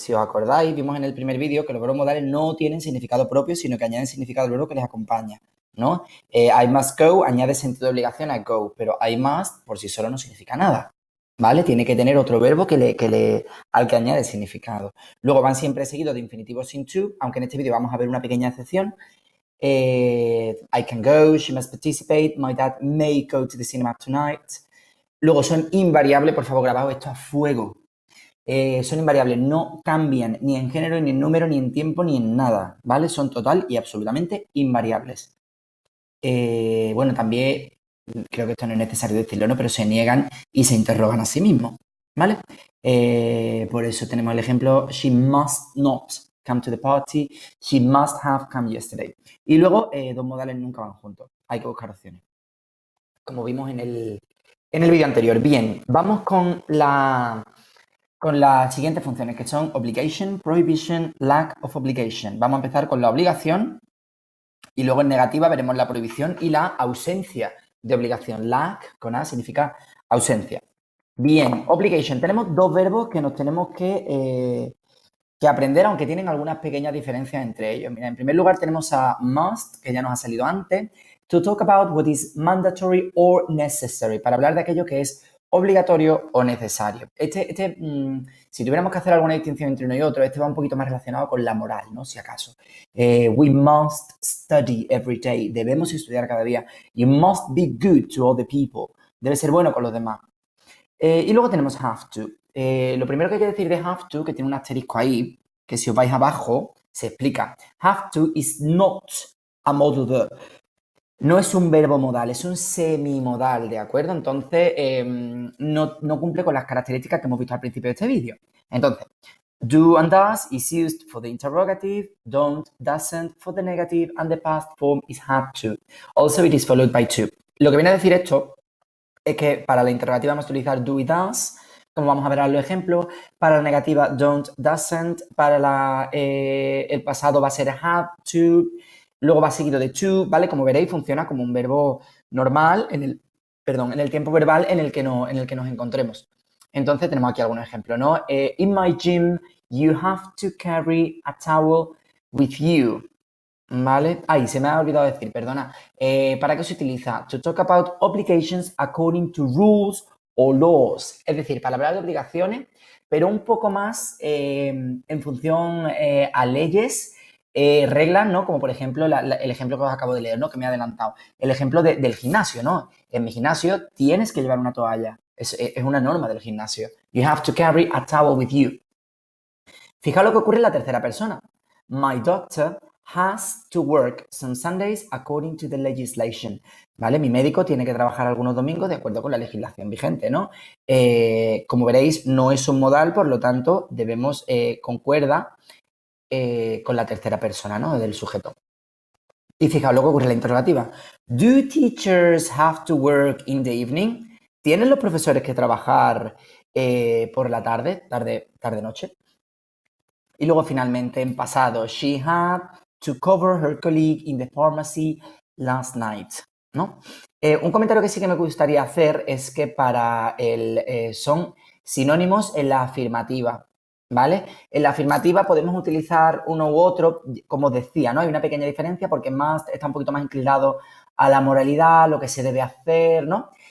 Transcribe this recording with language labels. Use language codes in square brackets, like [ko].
[es] Si os acordáis, vimos en el primer vídeo que los verbos modales no tienen significado propio, sino que añaden significado al verbo que les acompaña, ¿no? [en] I must go [es] añade sentido de obligación a go, pero [en] I must [es] por sí solo no significa nada, ¿vale? Tiene que tener otro verbo al que añade significado. Luego van siempre seguidos de infinitivos sin to, aunque en este vídeo vamos a ver una pequeña excepción. [en] I can go, she must participate, my dad may go to the cinema tonight. [es] Luego son invariables, por favor, grabado esto a fuego. Son invariables, no cambian ni en género, ni en número, ni en tiempo, ni en nada, ¿vale? Son total y absolutamente invariables. Bueno, también creo que esto no es necesario decirlo, ¿no? Pero se niegan y se interrogan a sí mismos, ¿vale? Por eso tenemos el ejemplo, [en] she must not come to the party, she must have come yesterday. [es] Y luego, dos modales nunca van juntos, hay que buscar opciones, como vimos en el vídeo anterior. Bien, vamos con las siguientes funciones, que son obligation, prohibition, lack of obligation. Vamos a empezar con la obligación y luego en negativa veremos la prohibición y la ausencia de obligación. Lack, con A, significa ausencia. Bien, obligation. Tenemos dos verbos que nos tenemos que aprender, aunque tienen algunas pequeñas diferencias entre ellos. Mira, en primer lugar tenemos a must, que ya nos ha salido antes, [en] to talk about what is mandatory or necessary, [es] para hablar de aquello que es obligatorio o necesario. Si tuviéramos que hacer alguna distinción entre uno y otro, este va un poquito más relacionado con la moral, ¿no? Si acaso. [en] We must study every day. [es] Debemos estudiar cada día. [en] You must be good to all the people. [es] Debe ser bueno con los demás. Y luego tenemos have to. Lo primero que hay que decir de have to, que tiene un asterisco ahí, que si os vais abajo, se explica. [en] Have to is not a modal verb. [es] No es un verbo modal, es un semimodal, ¿de acuerdo? Entonces, no cumple con las características que hemos visto al principio de este vídeo. [en] Entonces, do and does is used for the interrogative, don't, doesn't for the negative, and the past form is have to. Also, it is followed by to. [es] Lo que viene a decir esto es que para la interrogativa vamos a utilizar do y does, como vamos a ver en los ejemplos. Para la negativa, don't, doesn't. Para el pasado va a ser have to. Luego va seguido de to, ¿vale? Como veréis, funciona como un verbo normal en el tiempo verbal en el que nos encontremos. Entonces tenemos aquí algunos ejemplos, ¿no? [en] In my gym, you have to carry a towel with you. [es] ¿Vale? Ahí se me ha olvidado decir, perdona. ¿Para qué se utiliza? [en] To talk about obligations according to rules or laws. [es] Es decir, para hablar de obligaciones, pero un poco más en función a leyes, reglas, ¿no? Como por ejemplo el ejemplo que os acabo de leer, ¿no? Que me he adelantado. El ejemplo del gimnasio, ¿no? En mi gimnasio tienes que llevar una toalla. Es una norma del gimnasio. [en] You have to carry a towel with you. [es] Fijaos lo que ocurre en la tercera persona. [en] My doctor has to work some Sundays according to the legislation. [es] ¿Vale? Mi médico tiene que trabajar algunos domingos de acuerdo con la legislación vigente, ¿no? Como veréis, no es un modal, por lo tanto, debemos concuerda con la tercera persona, ¿no? Del sujeto. Y fijaos lo que ocurre en la interrogativa. [en] Do teachers have to work in the evening? [es] ¿Tienen los profesores que trabajar por la tarde-noche? Y luego finalmente en pasado, [en] she had to cover her colleague in the pharmacy last night, ¿no? [es] Un comentario que sí que me gustaría hacer es que son sinónimos en la afirmativa, ¿vale? En la afirmativa podemos utilizar uno u otro, como os decía, ¿no? Hay una pequeña diferencia porque must está un poquito más inclinado a la moralidad, lo que se debe hacer, ¿no?